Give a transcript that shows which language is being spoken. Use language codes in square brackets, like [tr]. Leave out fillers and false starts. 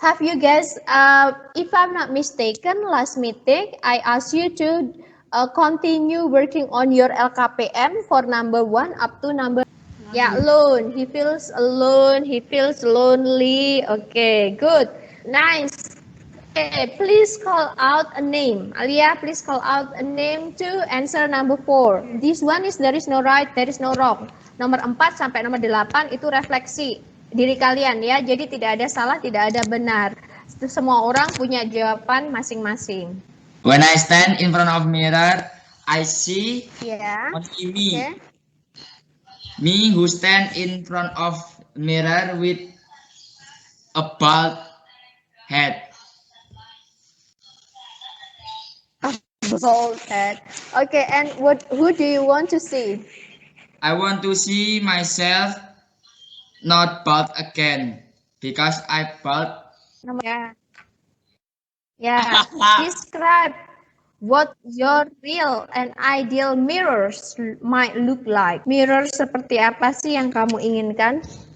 [en] Have you guys, if I'm not mistaken, last meeting, I asked you to continue working on your LKPM for number 1 up to number. Yeah, alone. He feels alone. He feels lonely. Okay, good. Nice. Okay, please call out a name. Alia, please call out a name to answer number 4. This one is there is no right, there is no wrong. [id] Nomor 4 sampai nomor 8 itu refleksi diri kalian ya. Jadi tidak ada salah, tidak ada benar. Semua orang punya jawaban masing-masing. [en] When I stand in front of mirror, I see Yeah. only me. Okay. Me who stand in front of mirror with a bald head. Bald head. Okay, and who do you want to see? I want to see myself not bald again because I bald. Yeah. Yeah. Describe what your real and ideal mirrors might look like. [id] Mirror seperti apa sih yang kamu inginkan?